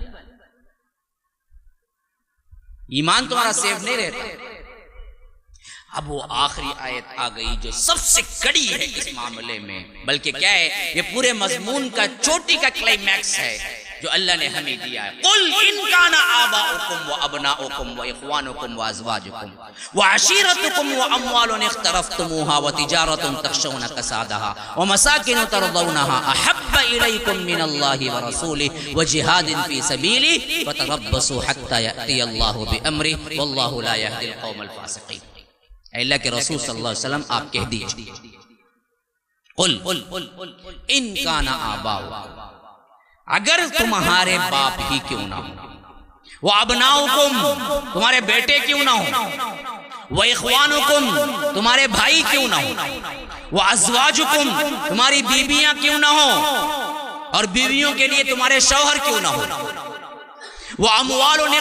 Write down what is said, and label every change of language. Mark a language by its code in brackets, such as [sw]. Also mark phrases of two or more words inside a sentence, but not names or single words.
[ur] ایمان تمہارا سیف نہیں رہتا. اب وہ آخری آیت آ گئی جو سب سے کڑی ہے اس معاملے میں، بلکہ کیا ہے، یہ پورے مضمون کا چوٹی کا کلائمیکس ہے جو اللہ نے ہمیں دیا ہے. [ar] قل ان کان آباؤکم و ابناؤکم و اخوانکم و ازواجکم و عشیرتکم و اموال اقترفتموها و تجارت تخشون کسادها و مساکن ترضونها احب الیکم من اللہ و رسولہ و جہاد فی سبیلہ فتربصوا حتی یأتی اللہ بامرہ واللہ لا یہدی القوم الفاسقین. [ur] اے اللہ کے رسول صلی اللہ علیہ وسلم آپ کہہ دیجئے، [ar] قل ان کان آباؤکم، [ur] اگر تمہارے باپ ہی کیوں نہ ہو، وہ ابناؤکم، تمہارے بیٹے کیوں نہ ہو، وہ اخوانکم، تمہارے بھائی کیوں نہ ہو، وہ ازواجکم، تمہاری بیویاں کیوں نہ ہو اور بیویوں کے لیے تمہارے شوہر کیوں نہ ہو، وہ اموال